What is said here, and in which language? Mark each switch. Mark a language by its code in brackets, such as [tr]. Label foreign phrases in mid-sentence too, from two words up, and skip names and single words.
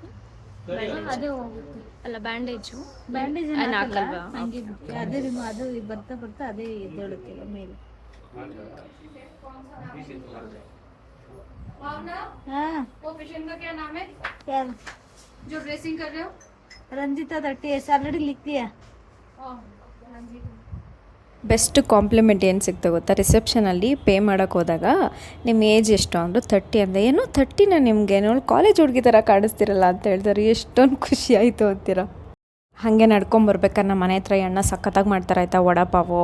[kn] ಅದೇ ಹೋಗುತ್ತೆ ಅಲ್ಲ, ಬ್ಯಾಂಡೇಜು ಹಾಕಲ್ವಾ? ಹಂಗೆ ಅದೇ ಅದು ಬರ್ತಾ ಅದೇ ಎದ್ದೇಳುತ್ತೆ ಮೇಲೆ. [hi] हाँ वो पेशेंट का क्या नाम है क्या जो ड्रेसिंग कर रहे हो? रंजिता दट्टी ऐसे ऑलरेडी लिख दिया [en] best compliment [kn] ಏನು ಸಿಕ್ತು ಗೊತ್ತಾ, ರಿಸೆಪ್ಷನಲ್ಲಿ ಪೇ ಮಾಡೋಕ್ಕೆ ಹೋದಾಗ ನಿಮ್ಮ ಏಜ್ ಎಷ್ಟು ಅಂದರು 30 ಅಂದೆ. ಏನೋ 30ನ ನಿಮಗೆ ನೋಡಿ ಕಾಲೇಜ್ ಹುಡುಗಿ ಥರ ಕಾಣಿಸ್ತಿರಲ್ಲ ಅಂತ ಹೇಳ್ತಾರೆ. ಎಷ್ಟೊಂದು ಖುಷಿ ಆಯಿತು ಅಂತೀರ. ಹಾಗೆ ನಡ್ಕೊಂಬರ್ಬೇಕಾದ್ರೆ ನಮ್ಮ ಮನೆ ಹತ್ರ ಈ ಅಣ್ಣ ಸಖತ್ತಾಗಿ ಮಾಡ್ತಾರೆ ಆಯಿತಾ, ವಡಾಪಾವು.